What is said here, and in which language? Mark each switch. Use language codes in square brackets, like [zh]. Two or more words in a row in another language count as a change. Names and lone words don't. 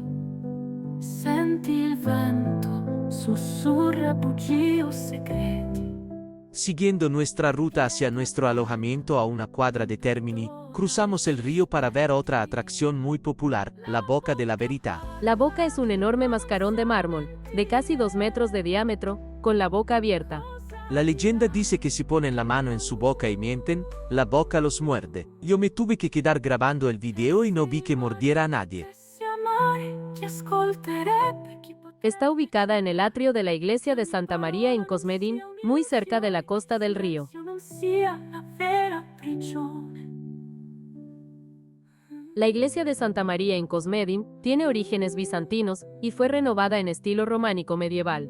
[it] Senti il vento, sussurra bugie o segreti. [es] Siguiendo nuestra ruta hacia nuestro alojamiento a una cuadra de Termini, cruzamos el río para ver otra atracción muy popular, la Boca de la Verità. La boca es un enorme mascarón de mármol, de casi 2 metros de diámetro, con la boca abierta. La leyenda dice que si ponen la mano en su boca y mienten, la boca los muerde. Yo me tuve que quedar grabando el video y no vi que mordiera a nadie. [it] Se amare ti ascolterebbe chi potrebbe. [es] Está ubicada en el atrio de la iglesia de Santa María in Cosmedin, muy cerca de la costa del río. [it] Non sia la vera prigione. [es] La iglesia de Santa María en Cosmedin tiene orígenes bizantinos y fue renovada en estilo románico medieval.